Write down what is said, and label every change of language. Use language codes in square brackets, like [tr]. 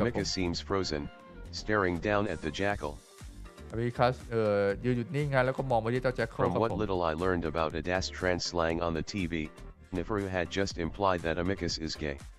[en] Amicus seems frozen, staring down at the jackal. [th] อามิคัสยืนหยุดนิ่งฮะแล้วก็มองไปที่เจ้าแจ็คโค [en] From what little I learned about Adastran slang on the TV, Neferu had just implied that Amicus is gay.